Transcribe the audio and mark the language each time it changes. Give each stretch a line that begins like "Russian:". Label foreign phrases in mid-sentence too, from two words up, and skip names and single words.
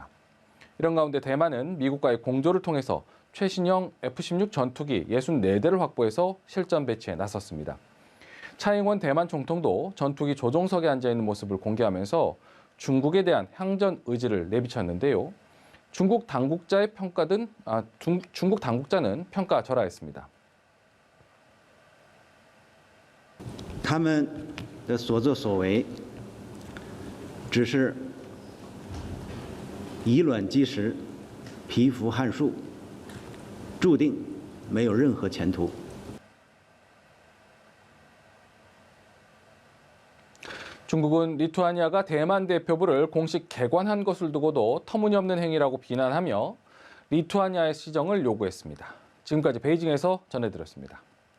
Korean: 이런 가운데 대만은 미국과의 공조를 통해서 최신형 F-16 전투기 64대를 확보해서 실전 배치에 나섰습니다. 차잉원 대만 총통도 전투기 조종석에 앉아있는 모습을 공개하면서 중국에 대한 향전 의지를 내비쳤는데요. 중국 당국자는 평가절하했습니다.
Chinese: 他们的所作所为只是以卵击石、蚍蜉撼树，注定没有任何前途。
Korean: 중국은 리투아니아가 대만 대표부를 공식 개관한 것을 두고도 터무니없는 행위라고 비난하며 리투아니아의 시정을 요구했습니다. 지금까지 베이징에서 전해드렸습니다.